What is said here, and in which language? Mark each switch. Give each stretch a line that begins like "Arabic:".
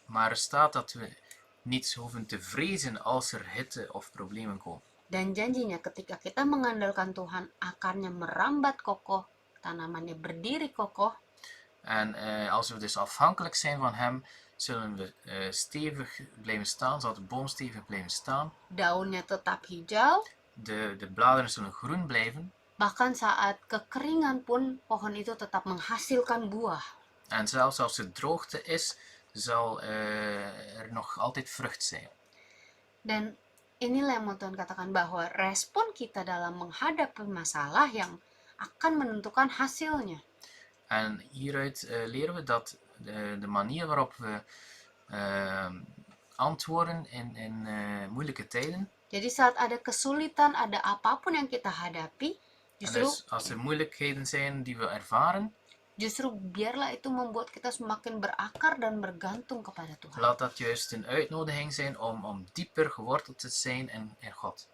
Dutch: Maar er staat dat we niet hoeven te vrezen als er hitte of problemen komen.
Indonesian: Dan janjinya ketika kita mengandalkan Tuhan, akarnya merambat kokoh, tanamannya berdiri kokoh.
Dutch: En als we dus afhankelijk zijn van hem, zullen we stevig blijven staan, zal de boom stevig blijven staan.
Indonesian: Daunnya tetap hijau.
Dutch: De bladeren zullen groen blijven.
Indonesian: Bahkan saat kekeringan pun pohon itu tetap menghasilkan buah.
Dutch: En zelfs als er droogte is, zal er nog altijd vrucht zijn.
Indonesian: Dan inilah yang mau Tuhan katakan bahwa respon kita dalam menghadapi masalah yang akan menentukan hasilnya.
Dutch: En hieruit leren we dat de manier waarop we antwoorden in moeilijke tijden.
Indonesian: Jadi saat ada kesulitan, ada apapun yang kita hadapi, justru
Dutch: Dus als er moeilijkheden zijn die we ervaren,
Indonesian: justru biarlah itu membuat kita semakin berakar dan bergantung kepada Tuhan.
Dutch: laat dat juist een uitnodiging zijn om dieper geworteld te zijn in God.